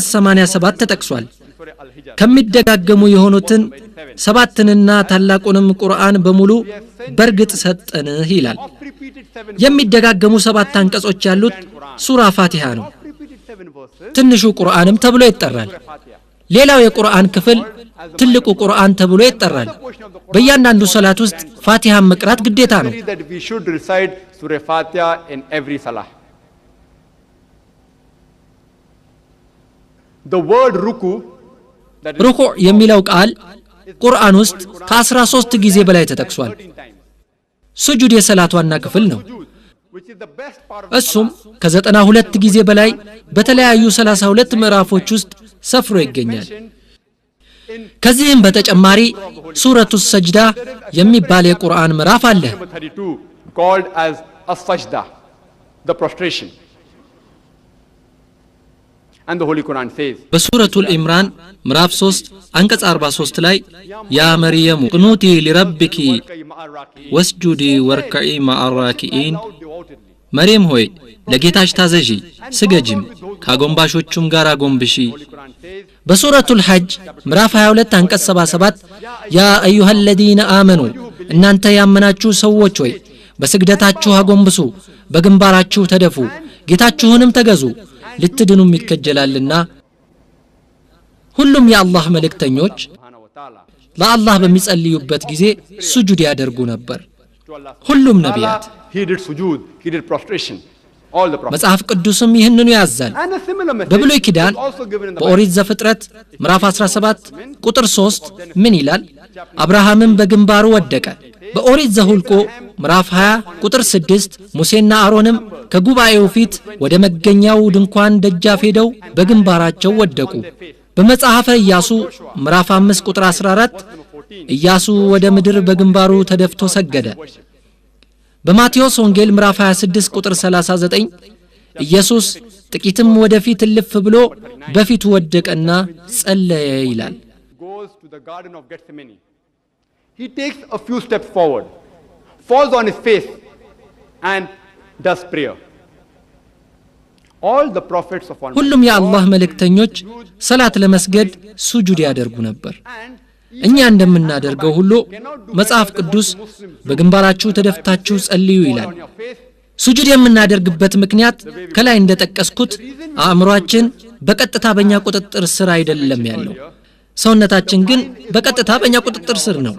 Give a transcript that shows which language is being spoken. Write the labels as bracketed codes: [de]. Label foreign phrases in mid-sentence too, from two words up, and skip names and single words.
[am] 87 ተጠቅሷል። ከሚደጋገሙ የሆኑትን ሰባትንና ታላቁንም ቁርአን በሙሉ በርግጥ ሰጠንህ ይላል። የሚደጋገሙ 7 አንቀጾች ያሉት ሱራ ፋቲሃ ነው። ትንሹ ቁርአንም ተብሎ ይጠራል። ሌላው የቁርአን ክፍል ትልቁ ቁርአን ተብሎ ይጠራል። በእያንዳንዱ ሶላት ውስጥ ፋቲሃን መቅራት ግዴታ ነው። [en] We should recite Surah Fatiha in every salah. The word ruku, [am] ሩኩዕ የሚለው ቃል ቁርአን ውስጥ ከ13 ጊዜ በላይ ተጠቅሷል። ስጁድ የሰላት ዋና ክፍል ነው። [en] which is the best part of [am] እሱም ከ92 ጊዜ በላይ በተለያዩ 32 ምዕራፎች ውስጥ ሰፍሮ ይገኛል። ከዚህም በተጨማሪ ሱረቱ ሰጅዳ የሚባል የቁርአን ምዕራፍ አለ። [en] number 32 called as as-sajda, the prostration. And the Holy Quran says [am] በሱረቱል ኢምራን ምዕራፍ 3 አንቀጽ 43 ላይ [ar] يا مريم اقنتي لربك واسجدي واركعي مع الراكعين፣ [am] መርየም ሆይ ለጌታሽ ታዘዢ ስገጂም ካጎንባሾቹም ጋር አጎንብሺ። በሱረቱል ሐጅ ምዕራፍ 22 አንቀጽ 77 [ar] يا أيها الذين آمنوا [am] እናንተ ያመናችሁ ሰዎች ሆይ በስግደታችሁ አጎንብሱ፣ በግንባራችሁ ተደፉ፣ ጌታችሁንም ተገዙ ልትድኑም ይከጀላልና። ሁሉም የአላህ መልእክተኞች ለአላህ በሚጸልዩበት ጊዜ ስጁድ ያደርጉ ነበር። ሁሉም ነቢያት [en] he did sujood, he did prostration, all the prophets. [am] መጽሐፍ ቅዱስም ይህንኑ ያዛል። [en] And a similar message [am] በብሉይ ኪዳን [en] is also given in the [am] በኦሪት ዘፍጥረት ምዕራፍ 17 ቁጥር 3 ምን ይላል? አብርሃምም በግንባሩ ወደቀ። በኦሪት ዘሁልቆ ምዕራፍ 20 ቁጥር 6 ሙሴና አሮንም ከጉባኤው ፊት ወደ መገኛው ድንኳን ደጃፍ ሄደው በግንባራቸው ወደቁ። በመጽሐፈ ኢያሱ ምዕራፍ 5 ቁጥር 14 ኢያሱ ወደ ምድር በግንባሩ ተደፍቶ ሰገደ። በማቴዎስ ወንጌል ምዕራፍ 26 ቁጥር 39 ኢየሱስ ጥቂትም ወደፊት እልፍ ብሎ በፊቱ ወደቀና ጸለየ ይላል። [en] goes to the Garden of Gethsemane. He takes a few steps forward, falls on his face, and does prayer. All the prophets of Allah, [am] ሁሉም የአላህ መልእክተኞች ሰላት ለመስገድ ሱጁድ ያደርጉ ነበር። እኛ እንደምናደርገው ሁሉ መጽሐፍ ቅዱስ በግንባራችሁ ተደፍታችሁ ጸልዩ ይላል። ሱጁድ የምናደርግበት ምክንያት ከላይ እንደጠቀስኩት አእምሮአችን በቀጥታ በእኛ ቁጥጥር ስር አይደለም ያለው። ሰውነታችን ግን በቀጥታ በእኛ ቁጥጥር ስር ነው።